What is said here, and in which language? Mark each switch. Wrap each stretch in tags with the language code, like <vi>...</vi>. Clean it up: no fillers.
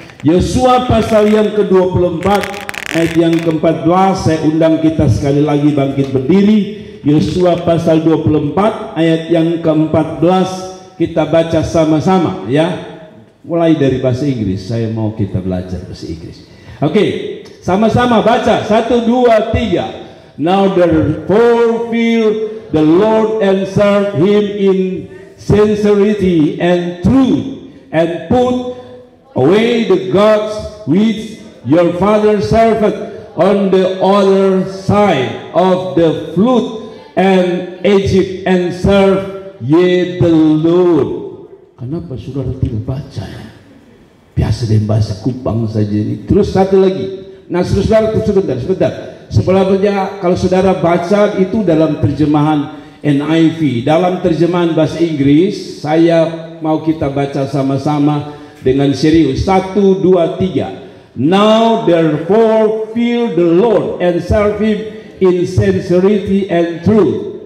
<id>Yosua pasal yang ke-24 ayat yang ke-14, saya undang kita sekali lagi bangkit berdiri. Yosua pasal 24 ayat yang ke-14, kita baca sama-sama ya. Mulai dari bahasa Inggris, saya mau kita belajar bahasa Inggris. Oke, sama-sama baca. 1, 2, 3.</id> <en>Now therefore fear the Lord and serve him in sincerity and truth, and put away the gods which your father served on the other side of the flood and Egypt, and serve ye the Lord.</en> <id>Kenapa saudara tidak baca ya? Biasa dengan bahasa Kupang saja ini. Terus satu lagi. Nah saudara, sebentar. Sebelumnya kalau saudara baca itu dalam terjemahan NIV, dalam terjemahan bahasa Inggris, saya mau kita baca sama-sama dengan serius. 1, 2, 3.</id> <en>Now therefore fear the Lord and serve him in sincerity and truth.</en>